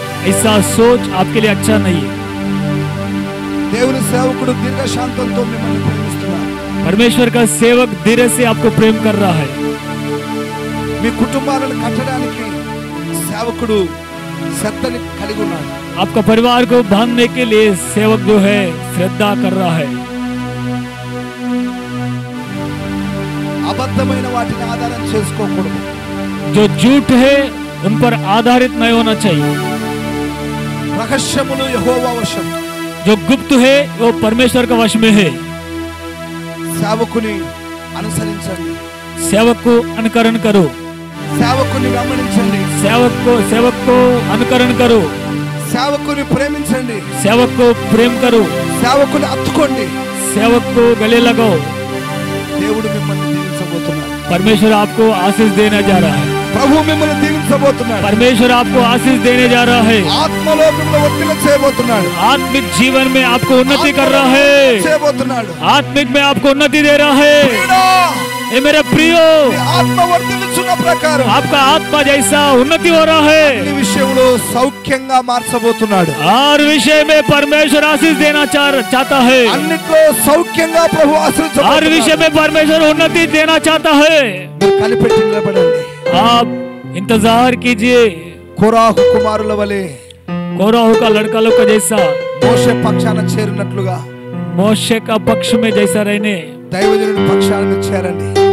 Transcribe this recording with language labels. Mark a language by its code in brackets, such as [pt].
[hi] ऐसा सोच आपके लिए अच्छा नहीं है। [te] దేవుని సేవకుడు దీర్ఘశాంతంతో మిమ్మల్ని ప్రేమిస్తున్నాడు. [hi] परमेश्वर का सेवक धीरे से आपको प्रेम कर रहा है। [te] మీ కుటుంబాలను కట్టడానికి సేవకుడు శ్రద్ధని కలిగి ఉన్నాడు. [hi] आपका परिवार को बांधने के लिए सेवक जो है श्रद्धा कर रहा है। [te] అబద్ధమైన వాటిని ఆధారం చేసుకోకూడదు. [hi] जो झूठ है उन पर आधारित नहीं होना चाहिए। [te] రహస్యములు యెహోవా వశం. [hi] जो गुप्त है वो परमेश्वर का वश में है। [te] సేవకుని అనుసరించండి. [hi] सेवक को अनुकरण करो, [te] సేవకుని గమనించండి. [hi] सेवक को अनुकरण करो, [te] సేవకుని ప్రేమించండి. [hi] सेवक को प्रेम करो, [te] సేవకుని అత్తుకోండి. [hi] सेवक को गले लगाओ। [te] దేవుడు మిమ్మల్ని దీవించబోతున్నాడు. [hi] परमेश्वर आपको आशीष देने जा रहा है। [te] ప్రభు మిమ్మల్ని దీవించబోతున్నాడు. [hi] परमेश्वर आपको आशीष देने जा रहा है। [te] ఆత్మలో మిమ్మల్ని వర్ధిల్ల చేయబోతున్నాడు. [hi] आत्मिक जीवन में आपको उन्नति कर रहा है, [te] చేయబోతున్నాడు. [hi] आत्मिक में आपको उन्नति दे रहा है। ये मेरे प्रियो, [te] ఆత్మ వర్ధిల్లుచున్న ప్రకారం [hi] आपका आत्मा जैसा उन्नति हो रहा है। [te] ఈ విషయంలో సౌఖ్యంగా మార్చబోతున్నాడు. [hi] हर विषय में परमेश्वर आशीष देना चाहता है। [te] అన్నిట్లో సౌఖ్యంగా ప్రభు ఆశీర్వదించబోతున్నాడు. [hi] हर विषय में परमेश्वर उन्नति देना चाहता है। [te] కనిపెట్టి నిలబడండి. [hi] आप इंतजार कीजिए। [te] కోరాహు కుమారుల వలె [hi] कोराहु का लड़का लोग का जैसा [te] మోషే పక్షాన చేరినట్లుగా [hi] मोशे का पक्ष में जैसा रहने, [te] దైవజనుడి పక్షాన చేరండి.